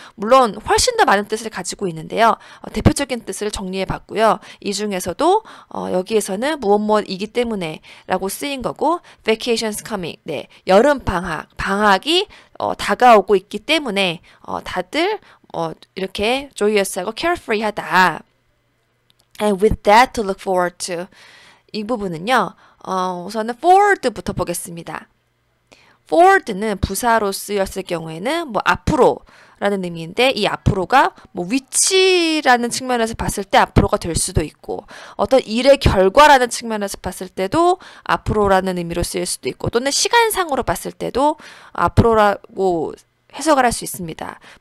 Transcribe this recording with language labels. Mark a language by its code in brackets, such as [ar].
[ko] 물론 훨씬 더 많은 뜻을 가지고 있는데요. 대표적인 뜻을 정리해 봤고요. 이 중에서도 여기에서는 무엇이기 때문에 라고 쓰인 거고 [en] vacations coming. [ko] 네, 여름 방학이 다가오고 있기 때문에 다들 이렇게 joyous하고 carefree하다. [en] And with that to look forward to. [ko] 이 부분은요. 우선은 forward부터 보겠습니다. forward는 부사로 쓰였을 경우에는 앞으로라는 의미인데 이 앞으로가 위치라는 측면에서 봤을 때 앞으로가 될 수도 있고 어떤 일의 결과라는 측면에서 봤을 때도 앞으로라는 의미로 쓰일 수도 있고 또는 시간상으로 봤을 때도 앞으로라고 해석을 할 수 있습니다.